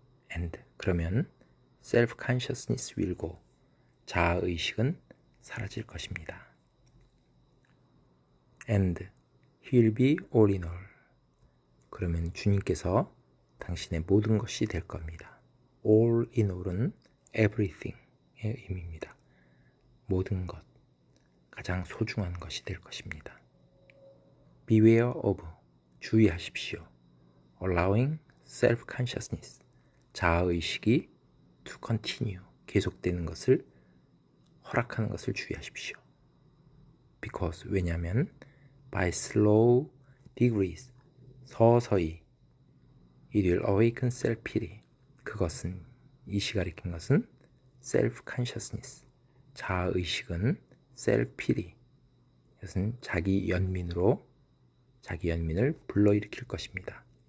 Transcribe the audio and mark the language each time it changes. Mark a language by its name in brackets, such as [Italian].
[English] And, [Korean] 그러면 [English] self-consciousness will go, [Korean] 자아의식은 사라질 것입니다. [English] And he will be all in all, [Korean] 그러면 주님께서 당신의 모든 것이 될 겁니다. all in all은 everything의 의미입니다. 모든 것, 가장 소중한 것이 될 것입니다. [English] Beware of, [Korean] 주의하십시오. [English] Allowing self-consciousness, [Korean] 자아의식이 [English] to continue, [Korean] 계속되는 것을 허락하는 것을 주의하십시오. [English] Because, [Korean] 왜냐하면 [English] by slow degrees, [Korean] 서서히 [English] it will awaken self-pity, [Korean] 그것은, 이 시가 가리킨 것은 self-consciousness, 자아의식은 self-pity, 이것은 자기 연민을 불러일으킬 것입니다.